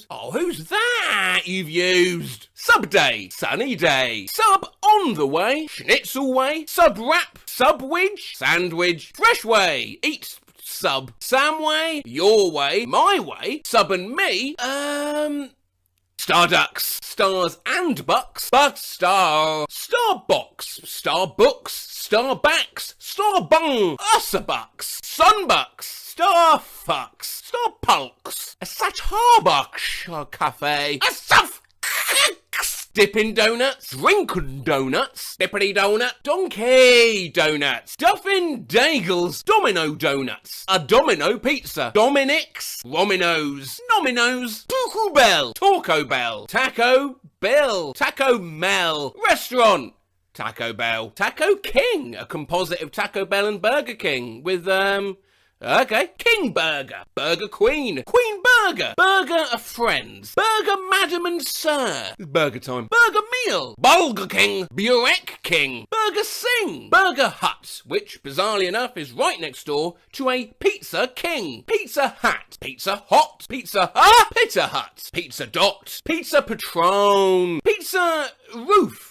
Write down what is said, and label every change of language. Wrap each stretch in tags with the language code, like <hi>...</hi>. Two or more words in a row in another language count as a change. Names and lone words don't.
<en>Oh, who's that you've used? Sub Day, Sunny Day, Sub On the Way, Schnitzel Way, Sub Wrap, Sub Widge, Sandwich, Fresh Way, Eat Sub, Sam Way, Your Way, My Way, Sub and Me, Starducks, Stars and Bucks, Bucks Star, Starbox, Starbooks, Starbacks, Starbung, Ussabucks, Sunbucks, Starfucks, Starpulks, a Satarbach Cafe, a Suff Dippin' Donuts, Drinkin' Donuts, Dippity Donut, Donkey Donuts, Duffin' Dagels, Domino Donuts, a Domino Pizza, Dominic's, Rominos, Nominos, Taco Bell, Taco Bell, Taco Bell, Taco Mel, Restaurant, Taco Bell, Taco King, a composite of Taco Bell and Burger King with, okay, King Burger, Burger Queen, Queen Burger, Burger of Friends, Burger Madam and Sir, Burger Time, Burger Meal, Bulger King, Burek King, Burger Sing, Burger Hut, which, bizarrely enough, is right next door to a Pizza King, Pizza Hat, Pizza Hot, Pizza Hut, Pizza Dot, Pizza Patron, Pizza Roof.</en>